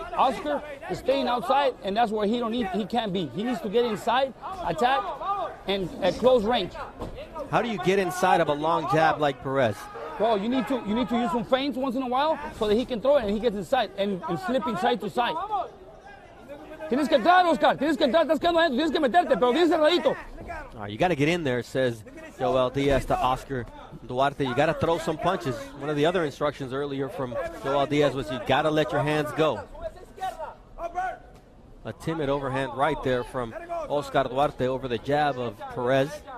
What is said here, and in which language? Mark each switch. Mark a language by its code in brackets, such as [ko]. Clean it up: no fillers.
[en] Oscar is staying outside, and that's where he can't be. He needs to get inside, attack, and at close range. How do you get inside of a long jab like Perez? Well, you need to use some feints once in a while so that he can throw it and he gets inside and slipping side to side. [es] Tienes que entrar, Oscar. Tienes que entrar. Estás quedando adentro. Tienes que meterte, pero bien cerradito. [en] All right, you got to get in there, says Joel Diaz to Oscar Duarte. You got to throw some punches. One of the other instructions earlier from Joel Diaz was you got to let your hands go. A timid overhand right there from Oscar Duarte over the jab of Perez.